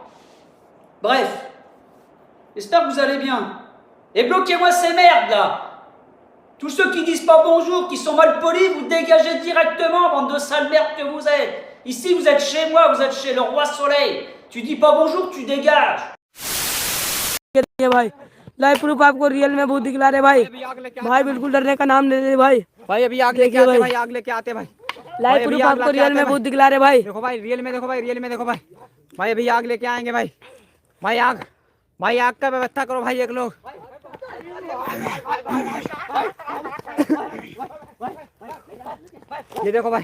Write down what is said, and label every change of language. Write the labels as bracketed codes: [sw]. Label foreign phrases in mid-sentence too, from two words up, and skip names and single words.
[fr] Bref. J'espère que vous allez bien. Et bloquez-moi ces merdes, là. Tous ceux qui disent pas bonjour, qui sont mal polis, vous dégagez directement, bande de sales merdes que vous êtes. Ici, vous êtes chez moi, vous êtes chez le roi soleil. Tu dis pas bonjour, tu dégages. [hi] भाई [en] live proof [hi] आपको रियल में बहुत दिखला रहे भाई भाई बिल्कुल डरने का नाम नहीं ले भाई भाई अभी आग लेके आते भाई आग लेके आते भाई [en] live proof [hi] आपको रियल में बहुत दिखला रहे भाई देखो भाई रियल में देखो भाई रियल में देखो भाई भाई अभी आग लेके आएंगे भाई भाई आग का व्यवस्था करो भाई एक लोग ये देखो भाई